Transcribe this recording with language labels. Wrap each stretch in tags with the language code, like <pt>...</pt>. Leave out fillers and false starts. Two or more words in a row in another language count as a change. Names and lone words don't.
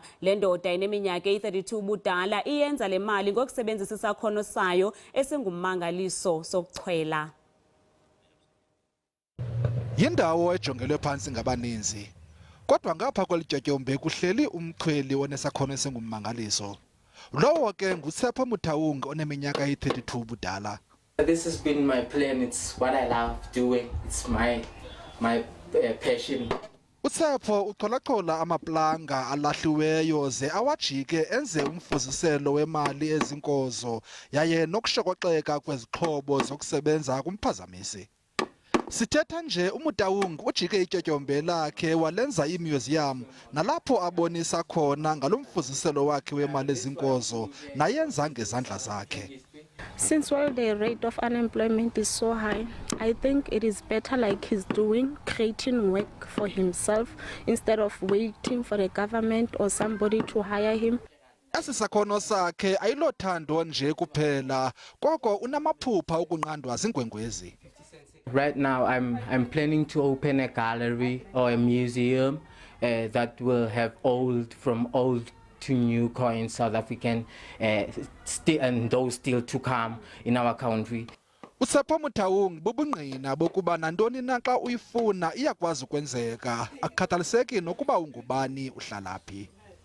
<xh>Lendoda ineminyaka eyi-32 ubudala iyenza le mali ngokusebenzisa isakhono sayo esingummangaliso sokuchwela. Yindawo ejongelwe phansi ngabaninzi. Kodwa ngapha kwelityotyombe kuhleli umchweli onesakhono esingummangaliso. Lowo ke nguSebokeng oneminyaka eyi-32 ubudala.</xh> <en>This has been my plan. It's what I love doing. It's my passion.</en> <xh>Usepho ucholachola amaplanga alahliweyo ze awajike enze umfuziselo wemali ezinkozo yaye nokushokoxeka kwezixhobo zokusebenza kumphazamisi. Sithetha nje uMutawung ujike ityotyombe lakhe walenza iMuseum nalapho abonisa khona ngalomfuziselo wakhe wemali ezinkozo nayenza ngezandla zakhe.</xh> <en>Since while the rate of unemployment is so high, I think it is better like he's doing, creating work for himself instead of waiting for the government or somebody to hire him.</en> <xh>Esi sakhono sakhe ayilothando nje kuphela koko unamaphupha ukunqandwa zinkwenkwezi.</xh> <en>Right now, I'm planning to open a gallery or a museum that will have from old to new coins, South African, and those still to come in our country.</en> <xh>Umutawung bubungqina bokuba nantoni na xa uyifuna iyakwazi ukwenzeka, akukhathaliseki nokuba ungubani uhlalaphi.</xh>